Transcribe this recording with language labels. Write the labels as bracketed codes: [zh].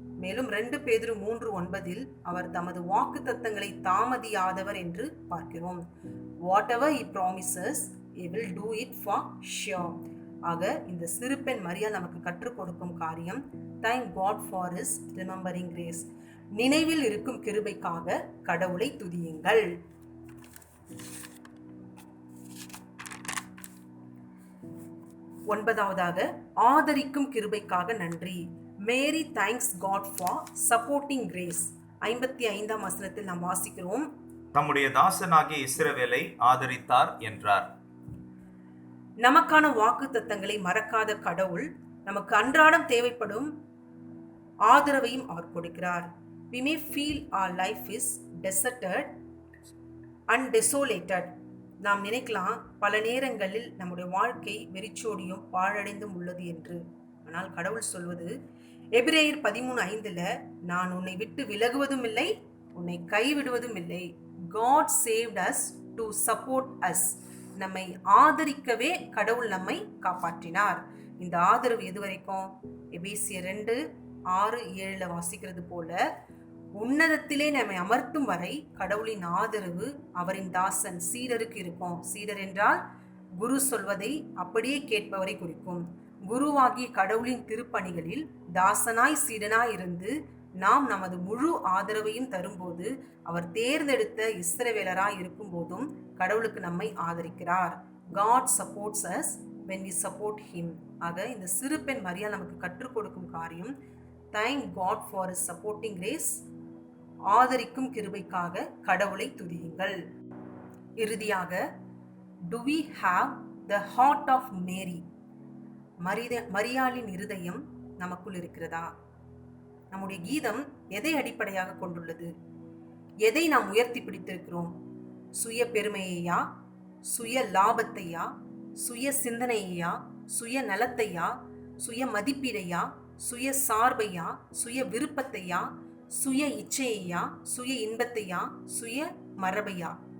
[ta] மேலும் 2 பேதுரு 3:9 அவர் தமது வாக்குத்தத்தங்களை தாமதியாதவர் என்று பார்க்கிறோம். [en] Whatever he promises, he will do it for sure. [ta] ஆக இந்த சிறுபெண் மரியாள் நமக்கு கற்றுக் கொடுக்கும் காரியம், [en] thank God for his remembering grace. [ta] நினைவில் இருக்கும் கிருபைக்காக கடவுளை துதியுங்கள். ஒன்பதாவதாக, ஆதரிக்கும் கிருபைக்காக நன்றி. [en] Many thanks God for supporting grace. [ta] 55ஆம் வசனத்தில் நாம் வாசிக்கிறோம், தம்முடைய தாசனாகிய இஸ்ரவேலை ஆதரித்தார் என்றார். நமக்கான வாக்கு தத்தங்களை மறக்காத கடவுள் நமக்கு அன்றாடம் தேவைப்படும் ஆதரவையும் அவர் கொடுக்கிறார். [en] We may feel our life is deserted and desolated. [ta] நாம் நினைக்கலாம் பல நேரங்களில் நம்முடைய வாழ்க்கை வெறிச்சோடியும் பாழடைந்தும் உள்ளது என்று. ஆனால் கடவுள் சொல்வது எபிரேயர் 13:5, நான் உன்னை விட்டு விலகுவதும் இல்லை, உன்னை கைவிடுவதும் இல்லை. [en] God saved us to support us. [ta] நம்மை ஆதரிக்கவே கடவுள் நம்மை காப்பாற்றினார். இந்த ஆதரவு எது வரைக்கும்? எபேசியர் 2:6-7 வாசிக்கிறது போல, உன்னதத்திலே நம்மை அமர்த்தும் வரை கடவுளின் ஆதரவு அவரின் தாசன் சீடருக்கு இருக்கும். சீடர் என்றால் குரு சொல்வதை அப்படியே கேட்பவரை குறிக்கும். குருவாகிய கடவுளின் திருப்பணிகளில் தாசனாய் சீடனாய் இருந்து நாம் நமது முழு ஆதரவையும் தரும்போது, அவர் தேர்ந்தெடுத்த இஸ்ரவேலராய் இருக்கும் போதும் கடவுளுக்கு நம்மை ஆதரிக்கிறார். [en] God supports us when we support him. [ta] ஆக இந்த சிறு பெண் மரியாள் நமக்கு கற்றுக் கொடுக்கும் காரியம், [en] thank God for his supporting grace. [ta] ஆதரிக்கும் கிருபைக்காக கடவுளை துதியுங்கள். இறுதியாக, [en] do we have the heart of Mary? [ta] மரியாளின் இருதயம் நமக்குள் இருக்கிறதா? நம்முடைய கீதம் எதை அடிப்படையாக கொண்டுள்ளது? எதை நாம் உயர்த்தி பிடித்திருக்கிறோம்? சுய பெருமையையா, சுய லாபத்தையா, சுய சிந்தனையா, சுய நலத்தையா, சுய மதிப்பீடையா, சுய சார்பையா, சுய விருப்பத்தையா, சுய இச்சையா, சுய இன்பத்தையா, சுய மரபையா?